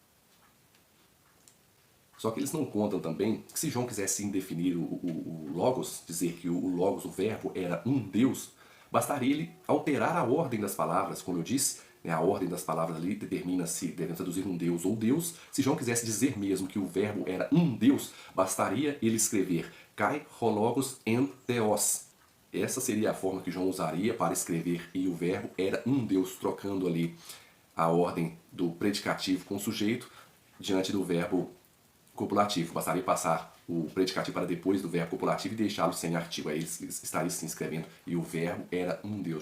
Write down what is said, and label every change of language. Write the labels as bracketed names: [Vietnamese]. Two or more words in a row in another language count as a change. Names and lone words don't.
[Portuguese] Só que eles não contam também que se João quisesse definir o Logos, dizer que o Logos, o verbo, era um Deus, bastaria ele alterar a ordem das palavras, como eu disse, né, a ordem das palavras ali determina se devem traduzir um Deus ou Deus. Se João quisesse dizer mesmo que o verbo era um Deus, bastaria ele escrever [Greek] Καὶ ὁ λόγος ἦν θεός. [Portuguese] Essa seria a forma que João usaria para escrever e o verbo era um Deus, trocando ali a ordem do predicativo com o sujeito diante do verbo copulativo. Bastaria passar o predicativo para depois do verbo copulativo e deixá-lo sem artigo. Aí eles estariam se inscrevendo e o verbo era um Deus.